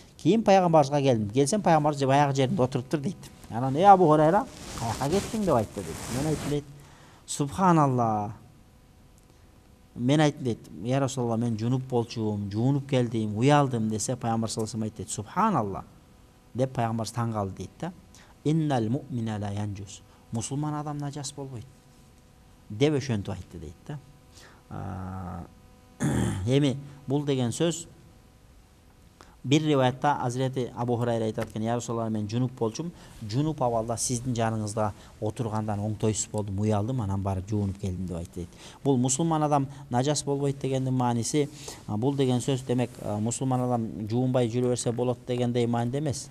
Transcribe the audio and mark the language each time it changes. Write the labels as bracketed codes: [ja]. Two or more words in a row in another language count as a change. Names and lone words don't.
[ky] Кийин пайгамбарыбызга келдим. Келсем пайгамбарыбыз баягы жеринде отуруптур дейт. Анан Абу Хурайра каяка кеттиң деп айтты дейт. Мен айттым дейт. Субханалла. Мен айттым дейт. [ar] يا رسول الله, [ky] мен жунуп болчумун, жуунуп келдим, уялдым десе пайгамбар [ar] صلى الله عليه [ky] айтты. Субханалла. Деп пайгамбарыбыз таң калды дейт да. [ar] إن المؤمن لا ينجس. [ky] Мусулман адам нажас болбойт. Деп ошентип айтты дейт да. Эми бул деген сөз bir rivayette Hazreti Abu Hurayra aytат экен, [ar] يا رسول الله, [ky] мен жунуп болчум, жунуп абалда сиздин жаныңызда отургандан оңтойсуз болдум, уялдым, анан барып жуунуп келдим деп айтты дейт. Бул мусулман адам нажас болбойт дегендин мааниси, бул деген сөз демек мусулман адам жуунбай жүрө берсе болот дегендей мааниде эмес.